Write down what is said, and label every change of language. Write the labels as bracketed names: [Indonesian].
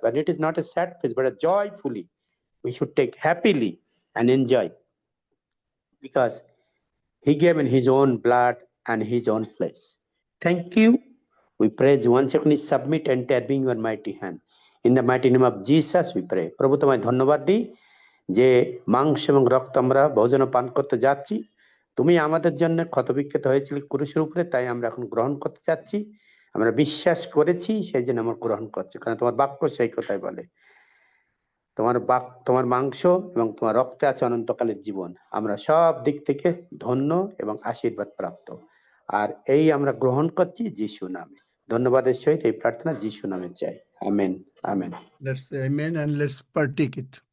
[English] And it is not a sad face, but a joyfully. We should take happily and enjoy, because he gave in his own blood and his own flesh. Thank you. We praise you. Once again, submit entire being your mighty hand. In the mighty name of Jesus, we pray. [Bangla] প্রভু তোমায় ধন্যবাদ দিই যে মাংস এবং রক্ত আমরা ভোজন পান করতে যাচ্ছি। তুমি আমাদের জন্য ক্ষতবিক্ষত হয়েছিল ক্রুশের উপরে, তাই আমরা এখন গ্রহণ করতে চাচ্ছি। আমরা বিশ্বাস করেছি, সেই জন্য আমরা গ্রহণ করছি, কারণ তোমার বাক্য সেই কথাই বলে, তোমার মাংস এবং তোমার রক্তে আছে অনন্তকালের জীবন। আমরা সব দিক থেকে ধন্য এবং আশীর্বাদ প্রাপ্ত, আর এই আমরা গ্রহণ করছি যিশু নামে। ধন্যবাদের সহিত এই প্রার্থনা যিশু নামে চাই, amen, amen. [English] Let's say amen and let's partake it.